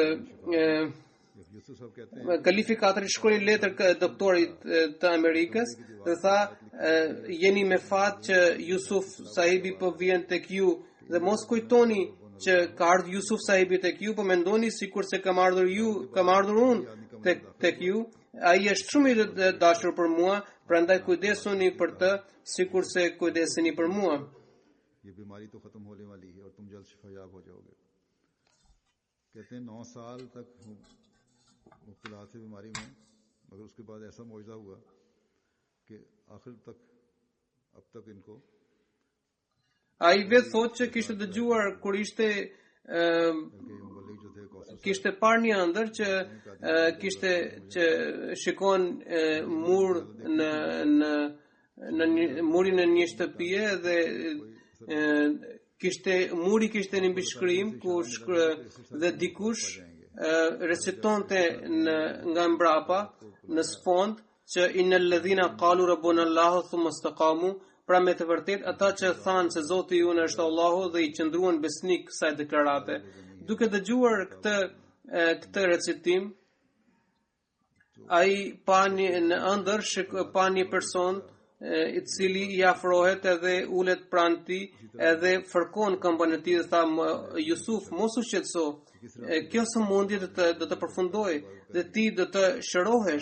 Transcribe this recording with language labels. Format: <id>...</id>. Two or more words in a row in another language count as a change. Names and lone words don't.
<sq>Kalifi 4 shkroi letër doktorit të Amerikës dhe tha: jeni me fat që Yusuf Sahibi po vjen tek ju, dhe mos kujtoni që ka ardhur Yusuf Sahibi tek ju, po mendoni sikur se kam ardhur unë tek ju. Ai është shumë i dashur për mua, prandaj kujdesuni për të sikur se kujdeseni për mua.</sq> <ur>یہ بیماری تو ختم ہونے والی ہے اور تم جلد شفایاب ہو جاؤ گے. کہتے ہیں 9 سال تک مبتلا تھے بیماری میں، مگر اس کے بعد ایسا معجزہ ہوا کہ آخر تک اب تک ان کو</ur> <sq>ai vetë thotë që kishte dëgjuar kur ishte kishte parë një ëndër që kishte që shikon mur në murin e një shtëpie dhe muri kishte një mbishkrim ku dhe dikush recitonte nga mbrapa në sfond që</sq> <ar>إن الذين قالوا ربنا الله ثم استقاموا,</ar> <sq>pra me të vërtet ata që thanë se Zoti junë është Allahu dhe i qëndruan besnik kësaj deklarate. Duke dëgjuar këtë recitim, ai pa në ëndër pa një person i cili i afrohet edhe ulet pranë tij edhe fërkon këmbën e tij dhe tha: Jusuf, mos u shqetëso, kjo sëmundje do të përfundojë dhe ti do të shërohesh.</sq>